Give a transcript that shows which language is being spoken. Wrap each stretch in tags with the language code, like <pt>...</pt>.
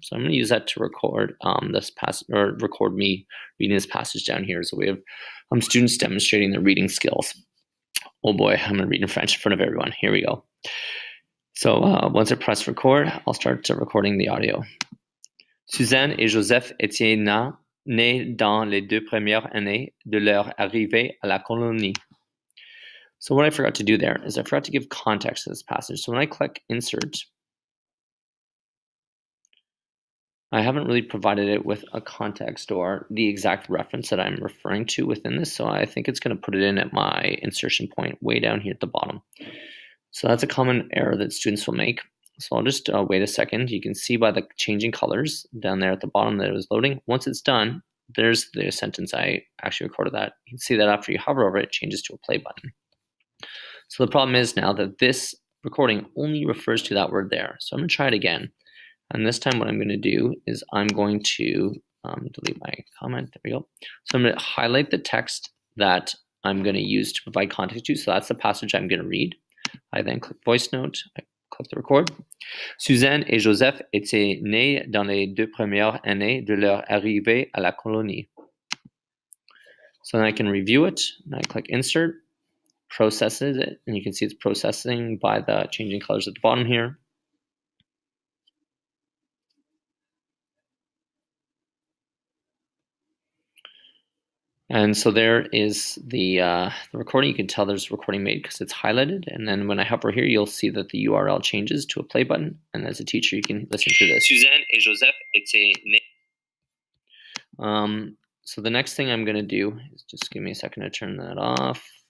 <en>So I'm going to use that to record this passage, or record me reading this passage down here as a way of students demonstrating their reading skills. Oh boy, I'm going to read in French in front of everyone. Here we go. So once I press record, I'll start recording the audio.</en> <fr>Suzanne et Joseph étaient nés dans les 2 premières années de leur arrivée à la colonie.</fr> <en>So what I forgot to do there is I forgot to give context to this passage. So when I click insert, I haven't really provided it with a context or the exact reference that I'm referring to within this. So I think it's going to put it in at my insertion point way down here at the bottom. So that's a common error that students will make. So I'll just wait a second. You can see by the changing colors down there at the bottom that it was loading. Once it's done, there's the sentence. I actually recorded that. You can see that after you hover over it, it changes to a play button. So the problem is now that this recording only refers to that word there. So I'm going to try it again. And this time what I'm going to do is I'm going to delete my comment. There we go. So I'm going to highlight the text that I'm going to use to provide context to. So that's the passage I'm going to read. I then click voice note. I click the record.</en> <fr>Suzanne et Joseph étaient nés dans les 2 premières années de leur arrivée à la colonie.</fr> <en>So then I can review it, and I click insert, processes it, and you can see it's processing by the changing colors at the bottom here. And so there is the recording. You can tell there's a recording made because it's highlighted. And then when I hover here, you'll see that the URL changes to a play button. And as a teacher, you can listen to this.</en> <fr>Suzanne et Joseph étaient nés.</fr> <en>So the next thing I'm going to do is just give me a second to turn that off.</en>